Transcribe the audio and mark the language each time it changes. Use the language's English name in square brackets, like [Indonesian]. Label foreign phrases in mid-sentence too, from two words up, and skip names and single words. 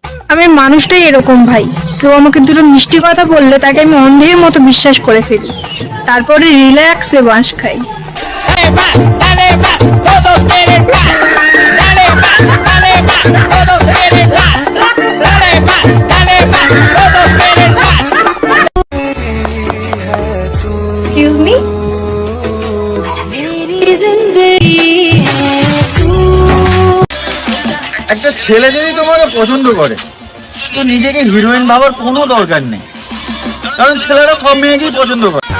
[Bangla] আমি মানুষটাই এরকম ভাই, কেউ আমাকে দুটো মিষ্টি কথা বললে তাকে আমি অন্ধের মতো বিশ্বাস করে ফেলি, তারপরে রিল্যাক্সে বাঁশ খাই। [Spanish] Dale más, dale más, todos quieren más. Dale más, dale más, todos quieren más. Dale más, dale más, todos quieren más. [English] excuse me, [Bangla] একটা ছেলে যদি তোমাকে পছন্দ করে তো নিজেকে হিরোইন ভাবার কোনো দরকার নেই, কারণ ছেলেরা সব মেয়েকেই পছন্দ করে।